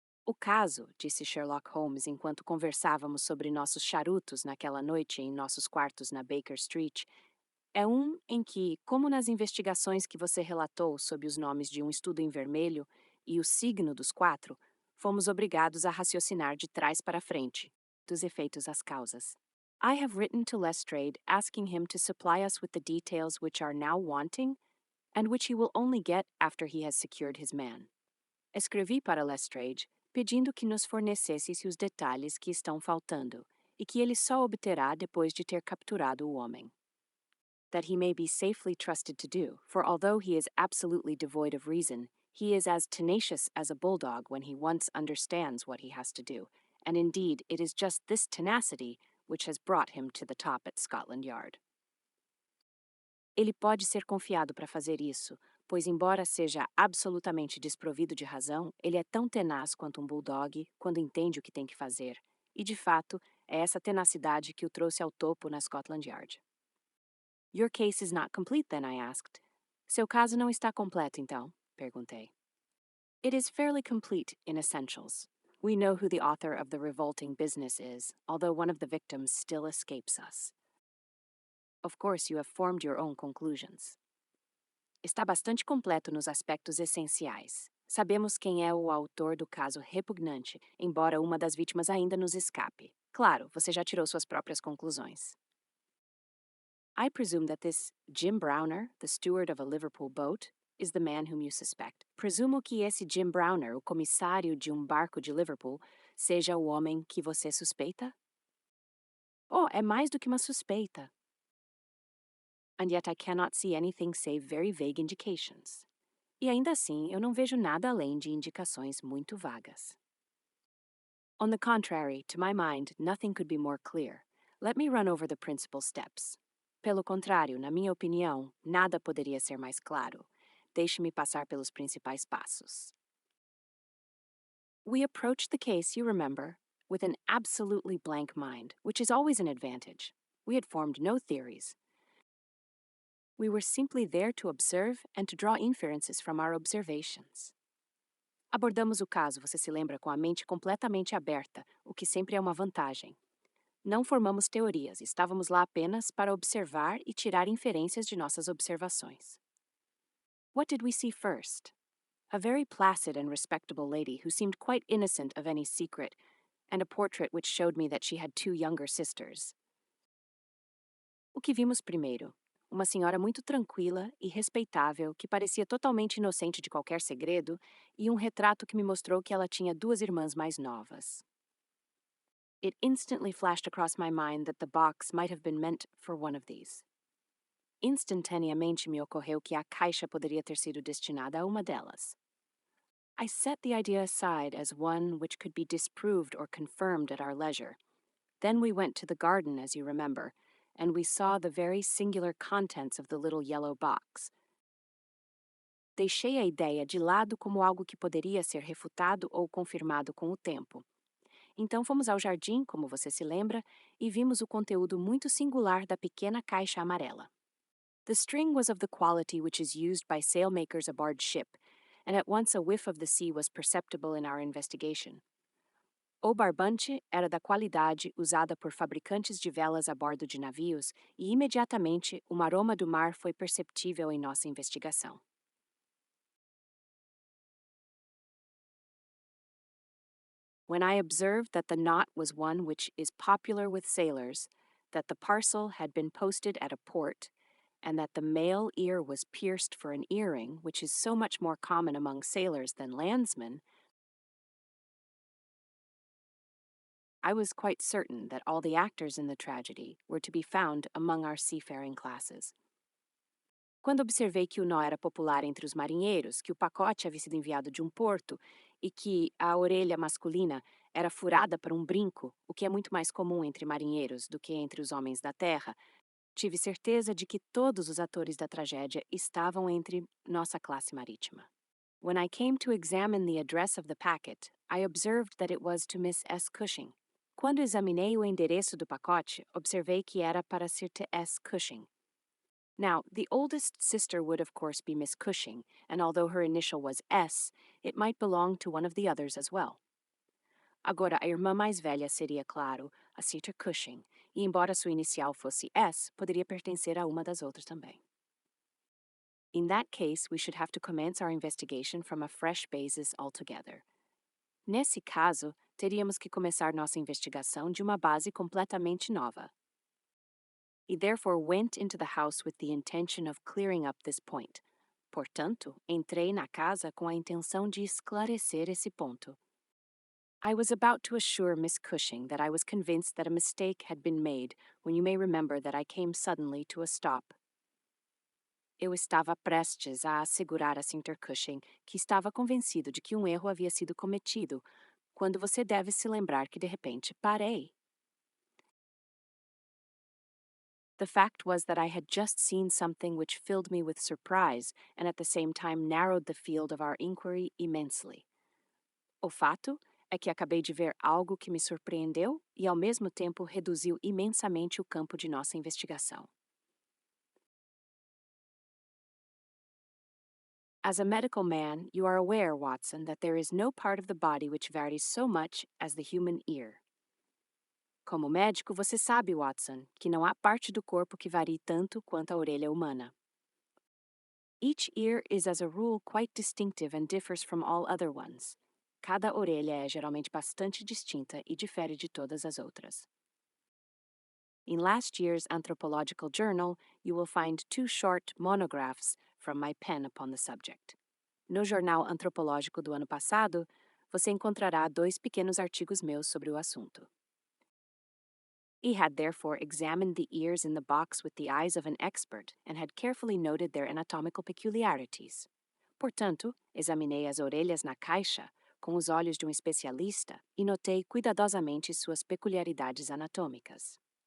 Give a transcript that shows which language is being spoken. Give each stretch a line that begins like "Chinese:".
Portuguese: O caso, disse Sherlock Holmes enquanto conversávamos sobre nossos charutos naquela noite em nossos quartos na Baker Street, é em que, como nas investigações que você relatou sob os nomes de estudo em vermelho e o signo dos quatro, fomos obrigados a raciocinar de trás para frente, dos efeitos às causas.
English: I have written to Lestrade asking him to supply us with the details which are now wanting and which he will only get after he has secured his man.
Portuguese: Escrevi para Lestrade pedindo que nos fornecesse os detalhes que estão faltando e que ele só obterá depois de ter capturado o homem.
English: That he may be safely trusted to do, for although he is absolutely devoid of reason, he is as tenacious as a bulldog when he once understands what he has to do, and indeed it is just this tenacity which has brought him to the top at Scotland Yard.
Portuguese: Ele pode ser confiado para fazer isso, pois embora seja absolutamente desprovido de razão, ele é tão tenaz quanto um bulldog quando entende o que tem que fazer, e de fato é essa tenacidade que o trouxe ao topo na Scotland Yard.
English: Your case is not complete, then, I asked.
Portuguese: Seu caso não está completo, então? Perguntei.
English: It is fairly complete in essentials. We know who the author of the revolting business is, although one of the victims still escapes us. Of course, you have formed your own conclusions.
Portuguese: Está bastante completo nos aspectos essenciais. Sabemos quem é o autor do caso repugnante, embora uma das vítimas ainda nos escape. Claro, você já tirou suas próprias conclusões.
English: I presume that this Jim Browner, the steward of a Liverpool boat, is the man whom you suspect.
Portuguese: Presumo que esse Jim Browner, o comissário de barco de Liverpool, seja o homem que você suspeita? Oh, é mais do que uma suspeita.
English: And yet I cannot see anything save very vague indications.
Portuguese: E ainda assim, eu não vejo nada além de indicações muito vagas.
English: On the contrary, to my mind, nothing could be more clear. Let me run over the principal steps.
Portuguese: Pelo contrário, na minha opinião, nada poderia ser mais claro. Deixe-me passar pelos principais passos.
English: We approached the case, you remember, with an absolutely blank mind, which is always an advantage. We had formed no theories. We were simply there to observe and to draw inferences from our observations.
Portuguese: Abordamos o caso, você se lembra, com a mente completamente aberta, o que sempre é uma vantagem. Não formamos teorias, estávamos lá apenas para observar e tirar inferências de nossas observações.
English: What did we see first? a very placid and respectable lady who seemed quite innocent of any secret, and a portrait which showed me that she had two younger sisters.
Portuguese: O que vimos primeiro? Uma senhora muito tranquila e respeitável que parecia totalmente inocente de qualquer segredo, e um retrato que me mostrou que ela tinha duas irmãs mais novas.
English: It instantly flashed across my mind that the box might have been meant for one of these.
Portuguese: Instantaneamente me ocorreu que a caixa poderia ter sido destinada a uma delas.
English: I set the idea aside as one which could be disproved or confirmed at our leisure. Then we went to the garden, as you remember, and we saw the very singular contents of the little yellow box.
Portuguese: Deixei a ideia de lado como algo que poderia ser refutado ou confirmado com o tempo. Então fomos ao jardim, como você se lembra, e vimos o conteúdo muito singular da pequena caixa amarela.
English: The string was of the quality which is used by sailmakers aboard ship, and at once a whiff of the sea was perceptible in our investigation.
Portuguese: O barbante era da qualidade usada por fabricantes de velas a bordo de navios e imediatamente o aroma do mar foi perceptível em nossa investigação.
English: When I observed that the knot was one which is popular with sailors, that the parcel had been posted at a port, and that the male ear was pierced for an earring, which is so much more common among sailors than landsmen, I was quite certain that all the actors in the tragedy were to be found among our seafaring classes.
Portuguese: Quando observei que o nó era popular entre os marinheiros, que o pacote havia sido enviado de um porto e que a orelha masculina era furada para um brinco, o que é muito mais comum entre marinheiros do que entre os homens da terra, tive certeza de que todos os atores da tragédia estavam entre nossa classe marítima.
English: When I came to examine the address of the packet, I observed that it was to Miss S. Cushing.
Portuguese: Quando examinei o endereço do pacote, observei que era para Sir T.S. Cushing.
English: Now, the oldest sister would, of course, be Miss Cushing, and although her initial was S, it might belong to one of the others as well.
Portuguese: Agora, a irmã mais velha seria, claro, a Sita Cushing, e embora sua inicial fosse S, poderia pertencer a uma das outras também.
English: In that case, we should have to commence our investigation from a fresh basis altogether.
Portuguese: Nesse caso, teríamos que começar nossa investigação de uma base completamente nova.
English: He therefore went into the house with the intention of clearing up this point.
Portuguese: Portanto, entrei na casa com a intenção de esclarecer esse ponto.
English: I was about to assure Miss Cushing that I was convinced that a mistake had been made when you may remember that I came suddenly to a stop.
Portuguese: Eu estava prestes a assegurar a Sr. Cushing que estava convencido de que um erro havia sido cometido, quando você deve se lembrar que de repente parei.
English: The fact was that I had just seen something which filled me with surprise and at the same time narrowed the field of our inquiry immensely.
Portuguese: O fato é que acabei de ver algo que me surpreendeu e ao mesmo tempo reduziu imensamente o campo de nossa investigação.
English: As a medical man, you are aware, Watson, that there is no part of the body which varies so much as the human ear.
Portuguese: Como médico, você sabe, Watson, que não há parte do corpo que varie tanto quanto a orelha humana.
English: Each ear is as a rule quite distinctive and differs from all other ones.
Portuguese: Cada orelha é geralmente bastante distinta e difere de todas as outras.
English: In last year's Anthropological Journal, you will find two short monographs from my pen upon the subject.
Portuguese: No Jornal Antropológico do ano passado, você encontrará dois pequenos artigos meus sobre o assunto.
English: He had therefore examined the ears in the box with the eyes of an expert and had carefully noted their anatomical peculiarities.
Portuguese: Portanto, examinei as orelhas na caixa com os olhos de um especialista e notei cuidadosamente suas peculiaridades anatômicas.